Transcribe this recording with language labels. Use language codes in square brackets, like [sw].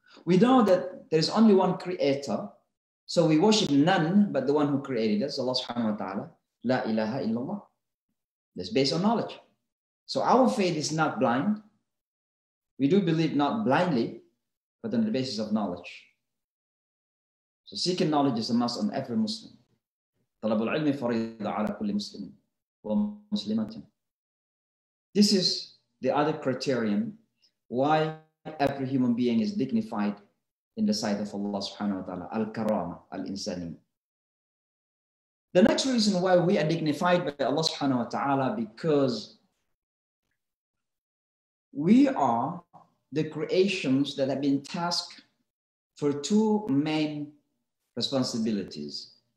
[en] We know that there is only one creator. So we worship none but the one who created us, Allah subhanahu wa ta'ala. [ar] La ilaha illallah. [en] That's based on knowledge. So our faith is not blind. We do believe not blindly, but on the basis of knowledge. So seeking knowledge is a must on every Muslim. [ar] طلب العلم فريضة على كل مسلم ومسلمة. [en] This is the other criterion why every human being is dignified in the sight of Allah subhanahu wa ta'ala. [ar] Al-karama, al-insani. [en] The next reason why we are dignified by Allah subhanahu wa ta'ala, because we are the creations that have been tasked for two main responsibilities.